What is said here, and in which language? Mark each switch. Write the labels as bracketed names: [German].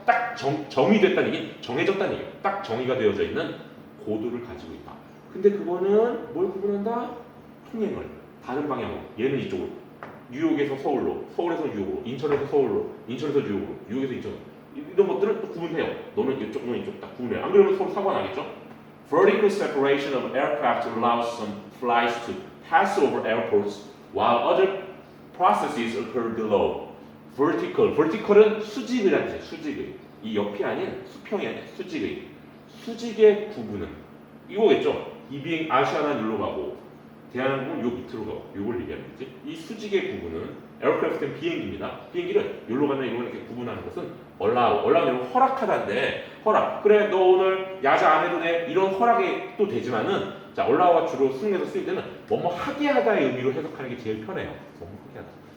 [Korean] 딱 정의됐다는 얘기 정해졌다는 얘기 딱 정의가 되어져 있는 고도를 가지고 있다. 근데 그거는 뭘 구분한다? 통행을 다른 방향으로 얘는 이쪽으로 뉴욕에서 서울로 서울에서 뉴욕으로 인천에서 서울로 인천에서 뉴욕으로 뉴욕에서 인천 이런 것들을 또 구분해요. 너는 이쪽 너는 이쪽 딱 구분해요. 안 그러면 서로 사고가 나겠죠? [English] Vertical separation of aircraft allows some flights to pass over airports while other processes occur below. [Korean] vertical은 수직이라는 뜻이에요. 수직의 이 옆이 아닌 수평이 아닌 수직의 구분은 이거겠죠. 이 비행 아시아나는 여기로 가고 대한항공은 요 밑으로 가고 요걸 얘기하는 거지. 이 수직의 구분은 에어크래프트는 비행기입니다. 비행기를 여기로 가면 이렇게 구분하는 것은 얼라우는 허락하다인데 허락 그래 너 오늘 야자 안 해도 돼 이런 허락이 또 되지만은 자 얼라우가 주로 승에서 쓰일 때는 뭐뭐 하게 하다의 의미로 해석하는 게 제일 편해요. 뭐뭐 하게 하다.